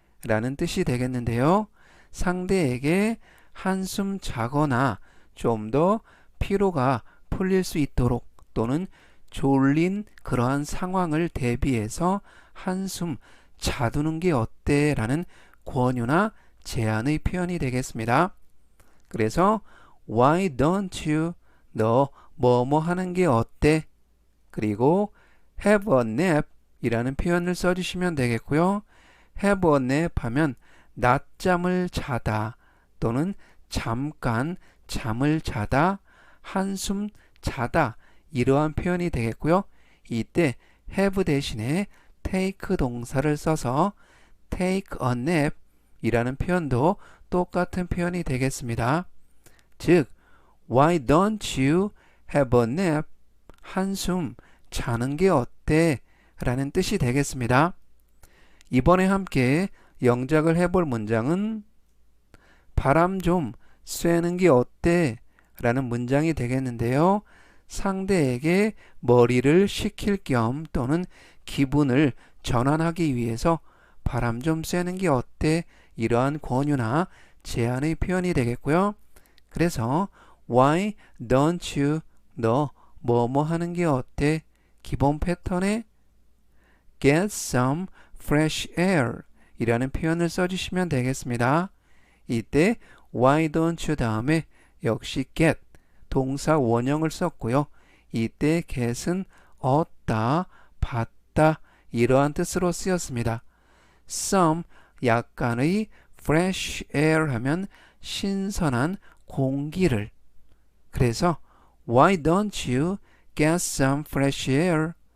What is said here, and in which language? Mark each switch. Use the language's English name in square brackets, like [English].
[Korean] 라는 뜻이 되겠는데요. 상대에게 한숨 자거나 좀 더 피로가 풀릴 수 있도록 또는 졸린 그러한 상황을 대비해서 한숨 자두는 게 어때? 라는 권유나 제안의 표현이 되겠습니다. 그래서 [English] Why don't you? [Korean] 너 뭐뭐 하는 게 어때? 그리고 [English] have a nap [Korean] 이라는 표현을 써주시면 되겠고요. [English] have a nap [Korean] 하면 낮잠을 자다 또는 잠깐 잠을 자다, 한숨 자다, 이러한 표현이 되겠고요. 이때 have 대신에 take 동사를 써서 [English] take a nap [Korean] 이라는 표현도 똑같은 표현이 되겠습니다. 즉 [English] Why don't you have a nap? [Korean] 한숨 자는 게 어때? 라는 뜻이 되겠습니다. 이번에 함께 영작을 해볼 문장은 바람 좀 쐬는 게 어때? 라는 문장이 되겠는데요. 상대에게 머리를 식힐 겸 또는 기분을 전환하기 위해서 바람 좀 쐬는 게 어때? 이러한 권유나 제안의 표현이 되겠고요. 그래서 [English] Why don't you? [Korean] 너 뭐뭐 하는 게 어때? 기본 패턴에 [English] get some fresh air [Korean] 이라는 표현을 써주시면 되겠습니다. 이때 [English] Why don't you [Korean] 다음에 역시 get 동사 원형을 썼고요. 이때 get은 얻다, 받다 이러한 뜻으로 쓰였습니다. some 약간의 [English] fresh air [Korean] 하면 신선한 공기를. 그래서 [English] why don't you get some fresh air?